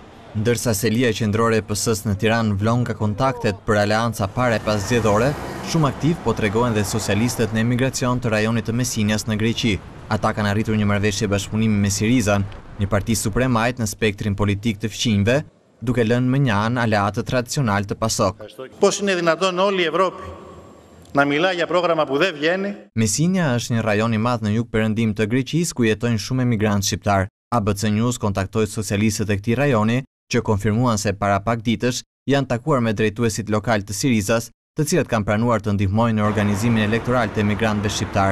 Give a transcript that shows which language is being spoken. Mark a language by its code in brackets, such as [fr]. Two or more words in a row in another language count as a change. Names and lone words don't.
[sq] Ndërsa selia qendrore e PS-s në Tiranë vlon nga kontaktet për aleanca para e paszgjedhore, shumë aktiv po tregojnë dhe socialistët në emigracion të rajonit të Mesinjas në Greqi. Ata kanë arritur një marrëveshje bashkëpunimi me Sirizan, një parti supremajt në spektrin politik të fqinjve, duke lënë më një anë aleatët tradicional të PASOK. [el] Πώς είναι δυνατόν όλη η Ευρώπη να μιλά για πρόγραμμα που δεν βγαίνει? [sq] Mesinja është një rajon i madh në jug-perëndim të Greqisë ku jetojnë shumë emigrantë shqiptar. ABC News kontaktoi socialistët e këtij rajoni, që konfirmuan se para pak ditësh janë takuar me drejtuesit lokal të Sirizas, të cilët kanë pranuar të ndihmojnë në organizimin elektoral të emigrantëve shqiptar.